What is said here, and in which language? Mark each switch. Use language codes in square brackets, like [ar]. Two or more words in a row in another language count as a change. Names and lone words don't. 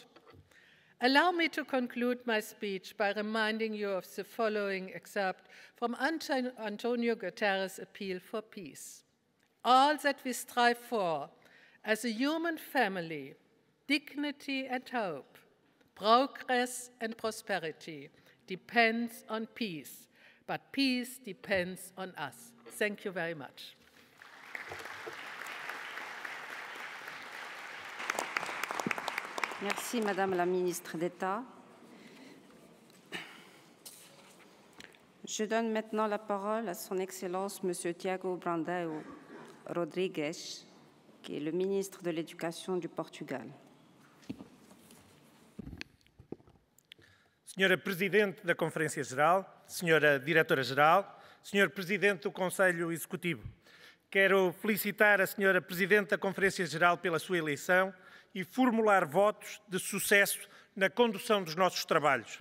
[en] Allow me to conclude my speech by reminding you of the following excerpt from Antonio Guterres' appeal for peace. All that we strive for as a human family, dignity and hope, progress and prosperity depends on peace, but peace depends on us. Thank you very much. [fr] Merci, Madame la Ministre d'État. Je donne maintenant la parole à Son Excellence Monsieur Tiago Brandão Rodrigues, qui est le ministre de l'Éducation du Portugal. [pt] Senhora Presidente da Conferência-Geral, Senhora Diretora-Geral, Senhor Presidente do Conselho Executivo, quero felicitar a Senhora Presidente da Conferência-Geral pela sua eleição e formular votos de sucesso na condução dos nossos trabalhos.